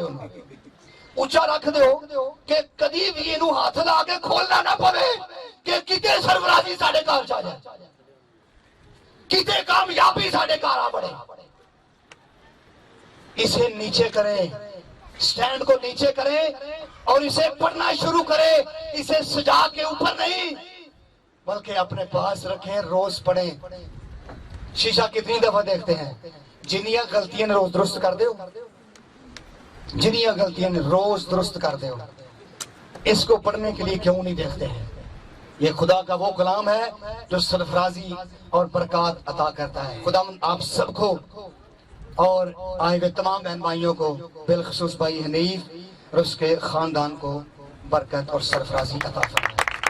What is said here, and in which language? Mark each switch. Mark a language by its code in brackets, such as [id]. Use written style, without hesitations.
[pa] انہوں اونچا رکھ دیو کہ کدی بھی انہوں ہاتھ لا کے کھولنا نہ پوے کہ کتے سرفرازی ساڑے گھر چاہ جائے، کتے کامیابی ساڑے گھر آ بڑھے. [ur] اسے نیچے کریں، سٹینڈ کو نیچے کریں اور اسے پڑھنا شروع کریں. اسے سجا کے اوپر نہیں بلکہ اپنے پاس رکھیں، روز پڑھیں. شیشہ کتنی دفعہ دیکھتے ہیں؟ [pa] جنیاں غلطیاں روز درست کر دے، [ur] جنیاں غلطیاں روز درست کر دے. اس کو پڑھنے کے لیے کیوں نہیں دیکھتے ہیں؟ یہ خدا کا وہ کلام ہے جو سرفرازی اور برکات عطا کرتا ہے. خدا آپ سب کو اور آئے ہوئے تمام بہن بھائیوں کو، بالخصوص بھائی حنیف اور اس کے خاندان کو برکت اور سرفرازی عطا فرمائے.